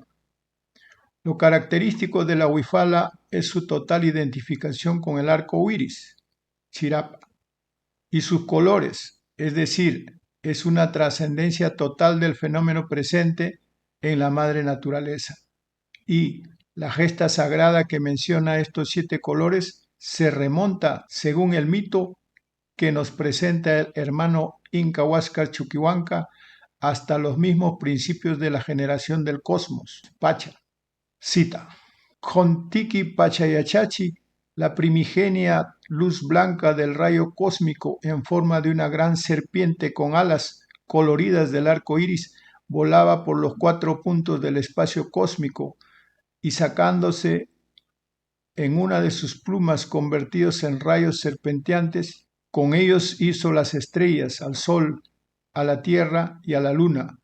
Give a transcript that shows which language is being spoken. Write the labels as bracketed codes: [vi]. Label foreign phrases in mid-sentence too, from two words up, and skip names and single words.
[es] Lo característico de la huifala es su total identificación con el arco iris, chirapa, y sus colores, es decir, es una trascendencia total del fenómeno presente en la madre naturaleza. y la gesta sagrada que menciona estos 7 colores se remonta, según el mito que nos presenta el hermano Inca Huáscar Chuquihuanca, hasta los mismos principios de la generación del cosmos. Pacha. Cita. Contiki Pachayachachi, la primigenia luz blanca del rayo cósmico en forma de una gran serpiente con alas coloridas del arco iris, volaba por los 4 puntos del espacio cósmico y sacándose en una de sus plumas convertidos en rayos serpenteantes, con ellos hizo las estrellas, al sol, a la tierra y a la luna.